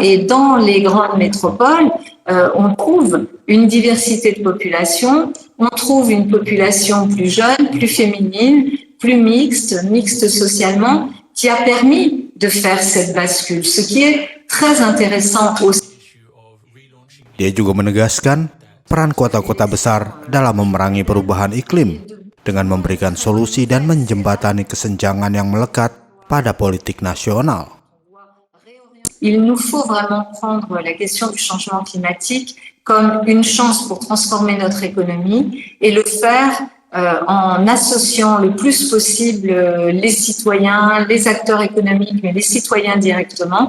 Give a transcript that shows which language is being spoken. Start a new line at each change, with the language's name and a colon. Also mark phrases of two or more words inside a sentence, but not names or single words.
French: Et dans les grandes métropoles, on trouve une diversité de population, on trouve une population plus jeune, plus féminine, plus mixte socialement, qui a permis de faire cette bascule, ce qui est très intéressant aussi.
Indonesian: Dia juga menegaskan peran kota-kota besar dalam memerangi perubahan iklim dengan memberikan solusi dan menjembatani kesenjangan yang melekat pada politik nasional.
French: Il nous faut vraiment prendre la question du changement climatique comme une chance pour transformer notre économie et le faire en associant le plus possible les citoyens, les acteurs économiques, mais les citoyens directement.